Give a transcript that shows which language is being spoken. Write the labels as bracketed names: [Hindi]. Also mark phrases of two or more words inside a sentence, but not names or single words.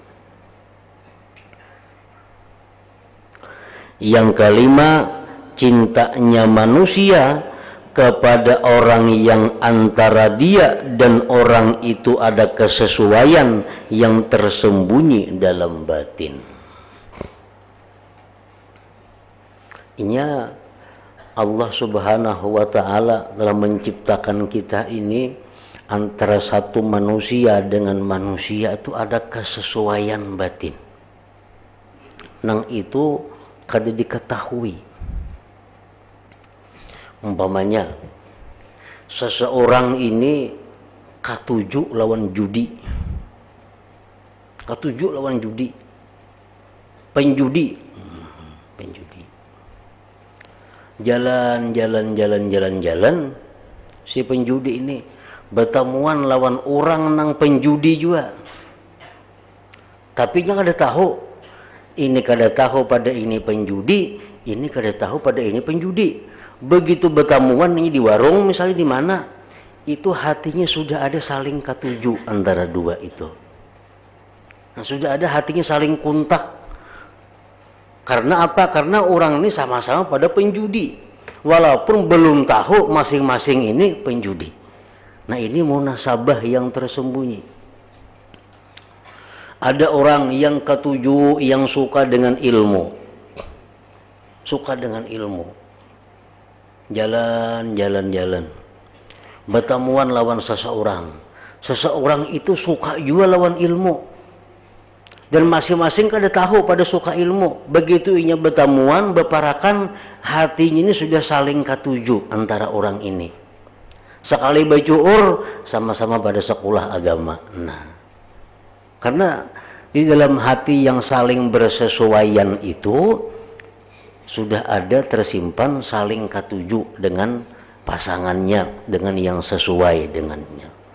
[Indonesian] Yang kelima, cintanya manusia kepada orang yang antara dia dan orang itu ada kesesuaian yang tersembunyi dalam batin. Inya Allah [Arabic] سبحانه وتعالى [Indonesian] dalam menciptakan kita ini, antara satu manusia dengan manusia itu ada kesesuaian batin. [Banjar] Nang itu kada diketahui. Umpamanya seseorang ini katuju lawan judi, katuju lawan judi, penjudi, jalan, si penjudi ini bertemuan lawan orang nang penjudi juga, tapi dia kada tahu, ini kada tahu pada ini penjudi, ini kada tahu pada ini penjudi. Begitu bertemuan ini di warung misalnya di mana, itu hatinya sudah ada saling katuju antara dua itu. Nah, sudah ada hatinya saling kontak. Karena apa? Karena orang ini sama-sama pada penjudi, walaupun belum tahu masing-masing ini penjudi. [Indonesian] Nah, ini munasabah yang tersembunyi. Ada orang yang ketujuh yang suka dengan ilmu. Suka dengan ilmu. Jalan. [Banjar] Bertemuan lawan seseorang. Seseorang itu suka juga lawan ilmu. Dan masing-masing kada tahu pada suka ilmu. Begitu inya bertemuan, berparakan, hatinya ini sudah saling ketujuh antara orang ini. Sekali bacuur, sama-sama pada sekolah agama. [Indonesian] Nah, karena di dalam hati yang saling bersesuaian itu sudah ada tersimpan saling ketujuh dengan pasangannya, dengan yang sesuai dengannya.